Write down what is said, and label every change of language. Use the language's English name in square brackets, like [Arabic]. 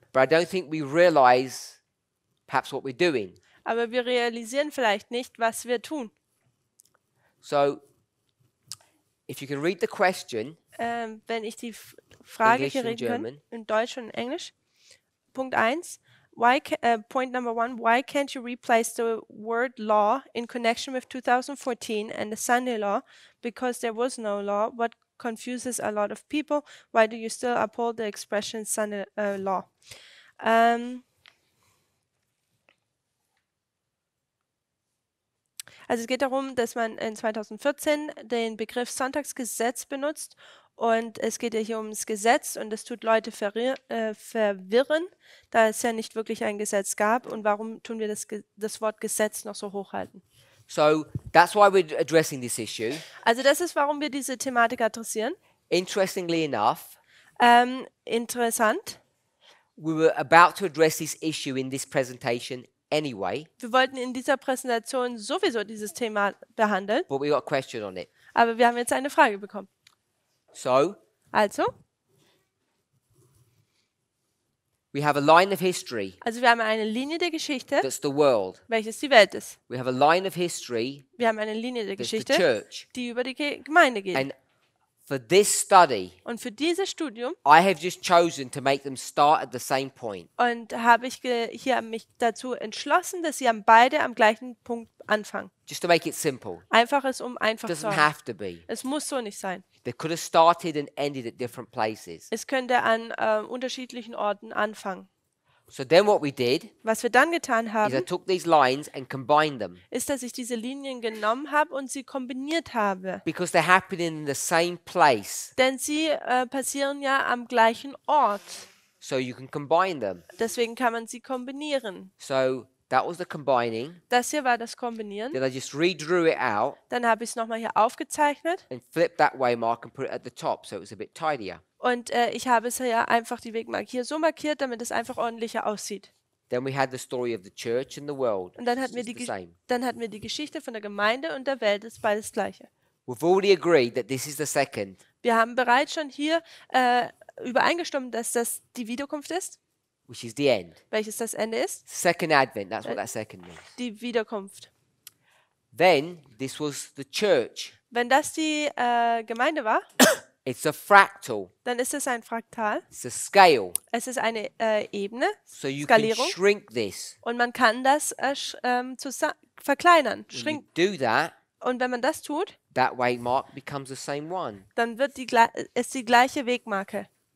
[English] but I don't think we realize perhaps what we're doing. [German] aber wir realisieren vielleicht nicht, was wir tun. [English] So if you can read the question, [German] Wenn ich die Frage [English] English [German] hier [English] and [German] reden kann, [English] German. [German] in Deutsch und in Englisch. Punkt 1. [English] Point number 1. Why can't you replace the word law in connection with 2014 and the Sunday law? Because there was no law. What confuses a lot of people? Why do you still uphold the expression Sunday law? [German] Also es geht darum, dass man in 2014 den Begriff Sonntagsgesetz benutzt und es geht ja hier ums Gesetz und es tut Leute verwirren, da es ja nicht wirklich ein Gesetz gab und warum tun wir das Wort Gesetz noch so hochhalten. [English] so that's why we're addressing this issue. [German] Also das ist, warum wir diese Thematik adressieren. [English] Interestingly enough, [German] Interessant. [English] we were about to address this issue in this presentation anyway, [German] Wir wollten in dieser Präsentation sowieso dieses Thema behandeln, [English] but we got a question on it. [German] aber wir haben jetzt eine Frage bekommen. [English] So [German] Also [English] we have a line of history [German] wir haben eine Linie der Geschichte, [English] that's the world. [German] welches die Welt ist. [English] We have a line of history [German] Wir haben eine Linie der [English] that's the [German] Geschichte, [English] church. [German] die über die Gemeinde geht. [English] And for this study, [German] Und für dieses Studium [English] I have just chosen to make them start at the same point. [German] habe ich hier mich dazu entschlossen, dass sie beide am gleichen Punkt anfangen. [English] Just to make it simple. [German] Einfach es einfach [English] Doesn't [German] zu haben. [English] have to be. [German] Es muss so nicht sein. [English] They could have started and ended at different places. [German] Es könnte an unterschiedlichen Orten anfangen. [English] So then what we did [German] Was wir dann getan [English] is I [German] haben, [English] took these lines and combined them [German] ist, dass ich diese Linien genommen habe und sie kombiniert habe. [English] because they're happening in the same place. [German] Denn sie passieren ja am gleichen Ort. [English] So you can combine them. [German] Deswegen kann man sie kombinieren. [English] So that was the combining. [German] Das hier war das Kombinieren. [English] Then I just redrew it out [German] Dann habe ich es nochmal hier aufgezeichnet. [English] and flipped that waymark and put it at the top so it was a bit tidier. [German] Und ich habe es ja einfach die Wegmarke hier so markiert, damit es einfach ordentlicher aussieht. [English] Then we had the story of the church and the world. [German] Und dann [English] It's [German] hatten wir [English] just [German] die, [English] the same. [German] dann hatten wir die Geschichte von der Gemeinde und der Welt, das ist beides Gleiche. [English] We've already agreed that this is the second. [German] Wir haben bereits schon hier übereingestimmt, dass das die Wiederkunft ist, [English] Which is the end. [German] welches das Ende ist, [English] Second advent, that's what that second means. [German] die Wiederkunft. [English] Then this was the church. [German] Wenn das die Gemeinde war, [English] It's a fractal. [German] dann ist es ein Fraktal. [English] It's a scale. [German] Es ist eine Ebene, [English] So you can [German] Skalierung. [English] shrink this. [German] Und man kann das verkleinern, [English] When you [German] schrinken. [English] do that, [German] Und wenn man das tut, [English] that waymark becomes the same one. [German] dann wird ist die gleiche Wegmarke.